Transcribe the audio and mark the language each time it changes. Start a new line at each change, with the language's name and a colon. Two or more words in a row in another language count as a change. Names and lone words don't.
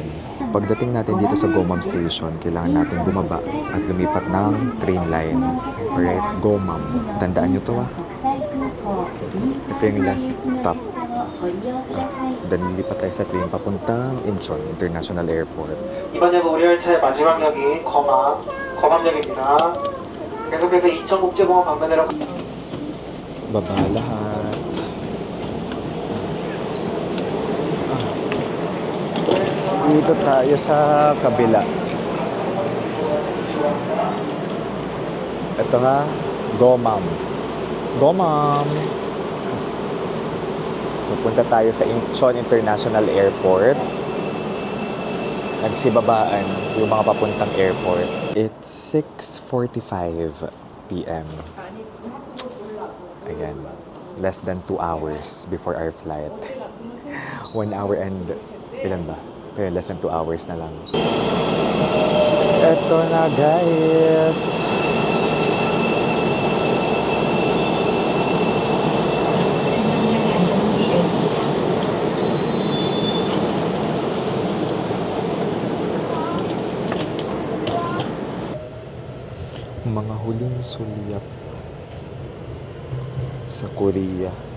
Filipino: Pagdating natin dito sa Gomam Station, kailangan natin bumaba at lumipat ng
English: train line.
Filipino: Alright, Gomam. Tandaan nyo to ah. Ito yung
English: last stop.
Filipino: Then lilipat tayo sa train papuntang Incheon International Airport.
Korean: 이번 여부 우리 열차의 마지막 역이 거맘역입니다. 계속해서 인천국제공항 방면으로
Filipino: Baba lahat. Dito tayo sa kabila. Ito nga, Gomam. Gomam! So, punta tayo sa Incheon International Airport. Nagsibabaan yung mga papuntang airport.
English: It's 6:45 p.m.
Filipino: Ayan.
English: Less than 2 hours before our flight. 1 hour and...
Filipino: Ilan ba? Pero
English: less than 2 hours
Filipino: na lang. Eto na guys! Mga huling sulyap sa Korea.